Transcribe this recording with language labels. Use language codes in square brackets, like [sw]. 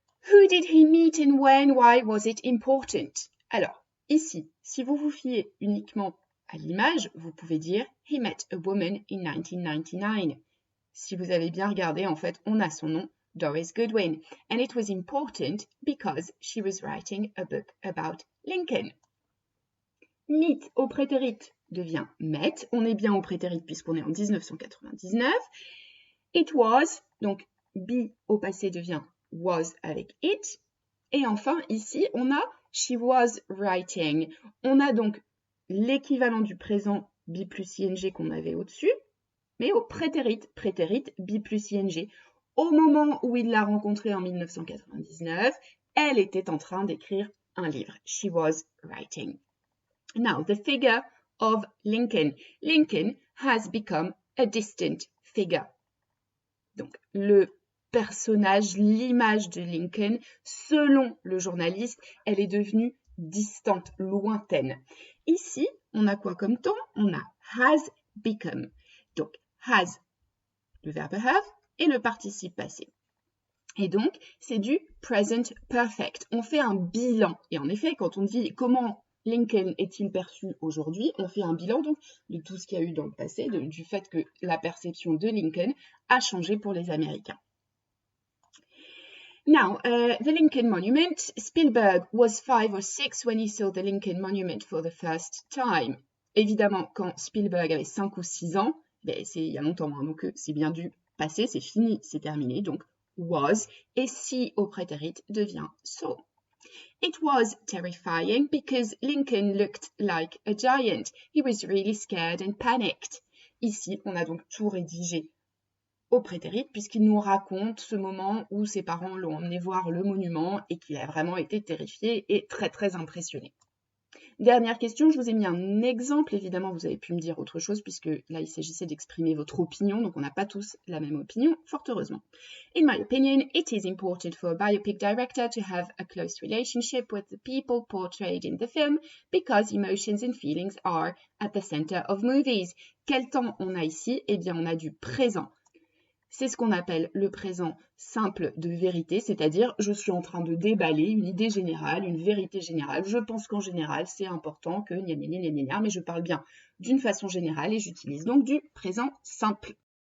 [en] Who did he meet and when? Why was it important? [fr] Alors, ici, si vous vous fiez uniquement à l'image, vous pouvez dire [en] He met a woman in 1999. [fr] Si vous avez bien regardé, en fait, on a son nom, Doris Goodwin. [en] And it was important because she was writing a book about Lincoln. [fr] Meet au prétérit devient met. On est bien au prétérit puisqu'on est en 1999. [en] It was, [fr] donc be au passé devient was avec it. Et enfin, ici, on a [en] she was writing. [fr] On a donc l'équivalent du présent be plus ing qu'on avait au-dessus, mais au prétérit be plus ing. Au moment où il l'a rencontrée en 1999, elle était en train d'écrire un livre. [en] She was writing. Now, the figure of Lincoln. Lincoln has become a distant figure. [fr] Donc, le personnage, l'image de Lincoln, selon le journaliste, elle est devenue distante, lointaine. Ici, on a quoi comme temps? On a [en] has become. [fr] Donc, has, le verbe have, et le participe passé. Et donc, c'est du present perfect. On fait un bilan. Et en effet, quand on dit comment Lincoln est-il perçu aujourd'hui, on fait un bilan donc de tout ce qu'il y a eu dans le passé, du fait que la perception de Lincoln a changé pour les Américains. [en] Now, the Lincoln Monument. Spielberg was 5 or 6 when he saw the Lincoln Monument for the first time. [fr] Évidemment, quand Spielberg avait 5 ou 6 ans, c'est il y a longtemps, hein, donc c'est bien du passé, c'est fini, c'est terminé, donc was, et si au prétérit devient saw. [en] It was terrifying because Lincoln looked like a giant. He was really scared and panicked. [fr] Ici, on a donc tout rédigé au prétérit puisqu'il nous raconte ce moment où ses parents l'ont emmené voir le monument et qu'il a vraiment été terrifié et très très impressionné. Dernière question, je vous ai mis un exemple, évidemment vous avez pu me dire autre chose puisque là il s'agissait d'exprimer votre opinion, donc on n'a pas tous la même opinion, fort heureusement. [en] In my opinion, it is important for a biopic director to have a close relationship with the people portrayed in the film because emotions and feelings are at the center of movies. [fr] Quel temps on a ici? Eh bien on a du présent. C'est ce qu'on appelle le présent simple de vérité, c'est-à-dire je suis en train de déballer une idée générale, une vérité générale. Je pense qu'en général, c'est important que gna gna gna gna gna, mais je parle bien d'une façon générale et j'utilise donc du présent simple.